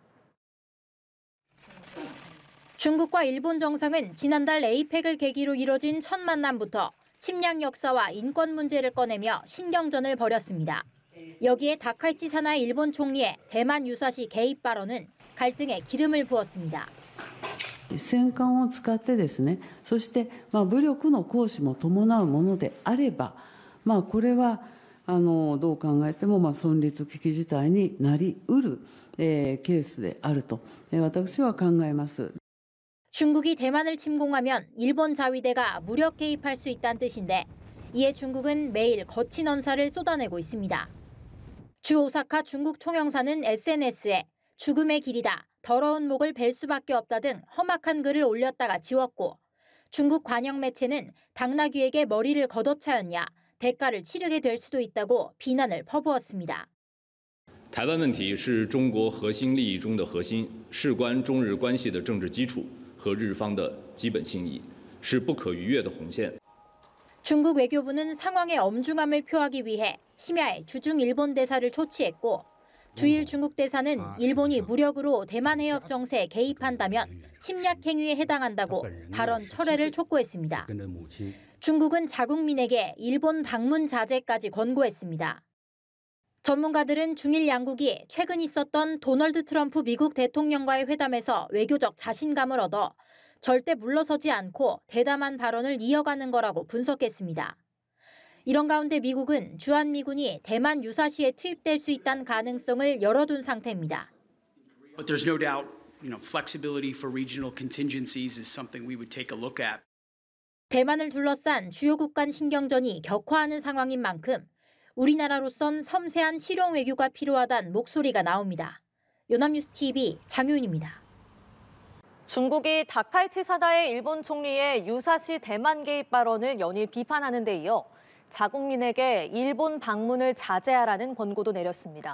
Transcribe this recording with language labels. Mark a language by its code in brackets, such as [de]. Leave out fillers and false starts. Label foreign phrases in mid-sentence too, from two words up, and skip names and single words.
[ko] 중국과 일본 정상은 지난달 에이펙을 계기로 이뤄진 첫 만남부터 침략 역사와 인권 문제를 꺼내며 신경전을 벌였습니다. 여기에 다카이치 사나이 일본 총리의 대만 유사시 개입 발언은 갈등에 기름을 부었습니다. [ja] 戦艦を使ってですね、そして武力の行使も伴うものであれば、これはどう考えても存立危機事態になりうるケースであると私は考えます. [ko] 중국이 대만을 침공하면 일본 자위대가 무력 개입할 수 있다는 뜻인데 이에 중국은 매일 거친 언사를 쏟아내고 있습니다. 주 오사카 중국 총영사는 SNS에 죽음의 길이다, 더러운 목을 벨 수밖에 없다 등 험악한 글을 올렸다가 지웠고 중국 관영 매체는 당나귀에게 머리를 걷어차였냐, 대가를 치르게 될 수도 있다고 비난을 퍼부었습니다. [zh] 台湾问题是中国核心利益中的核心，事关中日关系的政治基础和日方的基本信义，是不可逾越的红线. [ko] 중국 외교부는 상황의 엄중함을 표하기 위해 심야에 주중 일본 대사를 초치했고 주일 중국 대사는 일본이 무력으로 대만 해협 정세에 개입한다면 침략 행위에 해당한다고 발언 철회를 촉구했습니다. 중국은 자국민에게 일본 방문 자제까지 권고했습니다. 전문가들은 중일 양국이 최근 있었던 도널드 트럼프 미국 대통령과의 회담에서 외교적 자신감을 얻어 절대 물러서지 않고 대담한 발언을 이어가는 거라고 분석했습니다. 이런 가운데 미국은 주한미군이 대만 유사시에 투입될 수 있다는 가능성을 열어둔 상태입니다. [en] But there's no doubt, flexibility for regional contingencies is something we would take a look at. [ko] 대만을 둘러싼 주요국 간 신경전이 격화하는 상황인 만큼 우리나라로선 섬세한 실용 외교가 필요하다는 목소리가 나옵니다. 연합뉴스TV 장효인입니다. 중국이 다카이치 사다의 일본 총리의 유사시 대만 개입 발언을 연일 비판하는 데 이어 자국민에게 일본 방문을 자제하라는 권고도 내렸습니다.